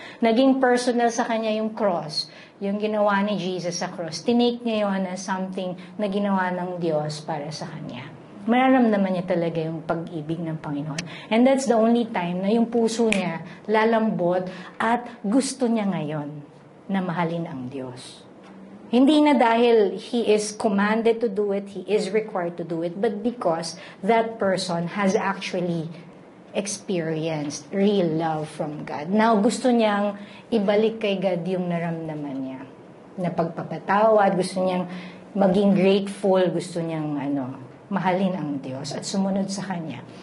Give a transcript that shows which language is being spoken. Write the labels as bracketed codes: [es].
[tl] Naging personal sa kanya yung cross, yung ginawa ni Jesus sa cross. Tinake niya yun as something na ginawa ng Diyos para sa kanya. Mararamdaman niya talaga yung pag-ibig ng Panginoon. [en] And that's the only time [tl] na yung puso niya lalambot at gusto niya ngayon na mahalin ang Diyos. Hindi na dahil [en] he is commanded to do it, he is required to do it, but because that person has actually experienced real love from God. [tl] Now, gusto niyang ibalik kay God yung naramdaman niya. Na pagpapatawad, gusto niyang maging grateful, gusto niyang mahalin ang Diyos at sumunod sa Kanya.